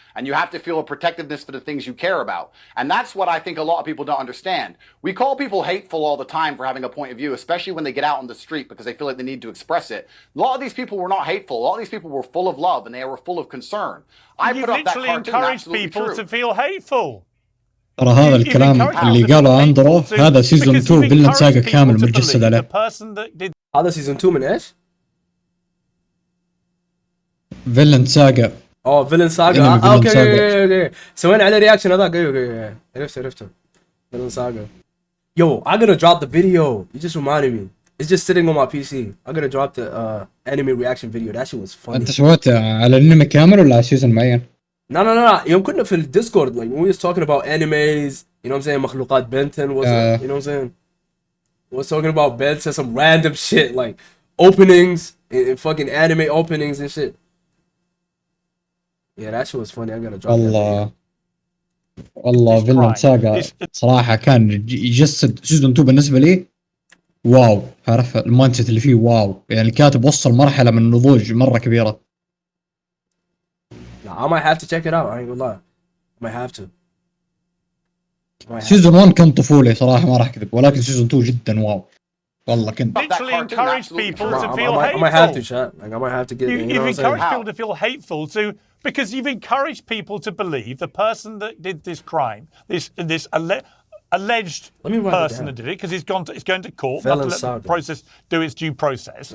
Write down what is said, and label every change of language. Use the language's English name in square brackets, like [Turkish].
[English] And you have to feel a protectiveness for the things you care about. And that's what I think a lot of people don't understand. We call people hateful all the time for having a point of view, especially when they get out on the street because they feel like they need to express it. A lot of these people were not hateful. A lot of these people were full of love, and they were full of concern. I put up that cartoon, encouraged people to feel hateful. [Arabic] ترى هذا الكلام اللي قاله أندرو هذا سيزون 2 فيلن ساغا كامل متجسد عليه. هذا سيزون 2 من ايش؟ فيلن ساغا. فيلن ساغا. اوكي. سوينا عليه رياكشن هذاك. اوكي. عرفته. فيلن ساغا. [English] Yo, I gotta drop the video. You just reminded me. It's just sitting on my PC. I gotta drop the anime reaction video. That shit was funny. [Arabic] أنت سويته على الانمي كامل ولا على سيزون معين؟ [English] No. [Arabic] يوم كنا في الديسكورد, [English] like when we was talking about animes, you know what I'm saying, [Arabic] مخلوقات بنتن [English] was it, you know what I'm saying? We was talking about Benton, some random shit like openings and fucking anime openings and shit. Yeah, that shit was funny. I gotta drop that. [Arabic] والله فيلن ساغا صراحة كان يجسد سيزون 2 بالنسبة لي واو. عارف المايند اللي فيه واو. يعني الكاتب وصل مرحلة من النضوج مرة كبيرة. [English] I might have to check it out. I ain't gonna lie. I might have to. [Arabic] سيزون 1 كان طفولي صراحة ما راح أكذب، ولكن سيزون 2 جدا واو. والله كنت. [English] Literally encourage people to feel I hateful. might have to, chat. Like, I might have to get. You've encouraged people to feel hateful because you've encouraged people to believe the person that did this crime, this alleged person that did it, because he's going to court, not to let the process do its due process.